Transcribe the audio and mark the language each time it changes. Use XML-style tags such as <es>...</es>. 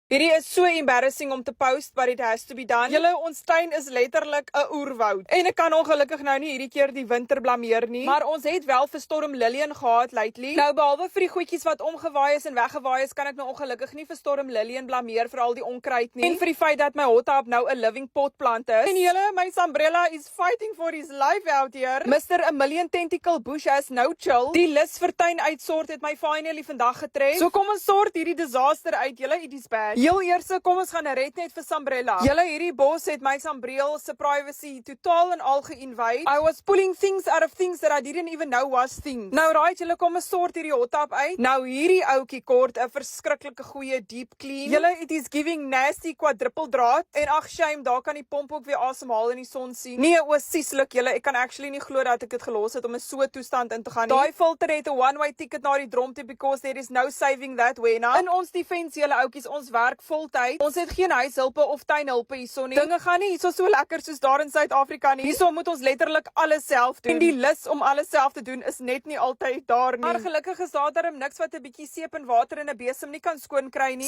<af>Hierdie is so embarrassing om te post,</af> <en>but it has to be done.</en> <af>Julle, ons tuin is letterlik 'n oerwoud. En ek kan ongelukkig nou nie hierdie keer die winter blameer nie. Maar ons het wel vir Storm Lillian gehad lately. Nou behalwe vir die goedjies wat omgewaai is en weggewaai is, kan ek nou ongelukkig nie vir Storm Lillian blameer vir al die onkruid nie. En vir die feit dat my hot tub nou 'n living pot plant is.</af> <en>En julle, my Sambrella is fighting for his life out here. Mr. A Million Tentacle Bush has no chill.</en> <af>Die lus vir tuin uitsort het my finally vandag getref. So kom ons sort hierdie disaster uit. Julle,</af> <en>it is bad.</en> <af>Heel eers kom ons gaan red net vir Sambrella. Julle, hierdie bos het my Sambreel se privacy totaal en al ge-invade.</af> <en>I was pulling things out of things that I didn't even know was things.</en> <af>Nou right, julle kom ons sort hierdie hot tub uit. Nou hierdie ouetjie kort 'n verskriklike goeie deep clean. Julle,</af> <en>it is giving nasty quadruple</en> <af>draad. En ag shame, daar kan die pomp ook weer asemhaal in die son sien. Nee, oosieslik julle, ek kan actually nie glo dat ek dit gelos het om in so 'n toestand in te gaan nie. Daai filter het 'n one-way ticket na die dromte</af> <en>because there is no saving that way now.</en> <af>In ons defense julle ouetjies, ons werk voltyd. Ons het geen huishulpe of tuinhulpe hierso nie. Dinge gaan nie hierso so lekker soos daar in Suid-Afrika nie. Hierso moet ons letterlik alles self doen. En die lus om alles self te doen is net nie altyd daar nie. Maar gelukkig is daar darm niks wat 'n bietjie seep en water in 'n besem nie kan skoon kry nie.</af>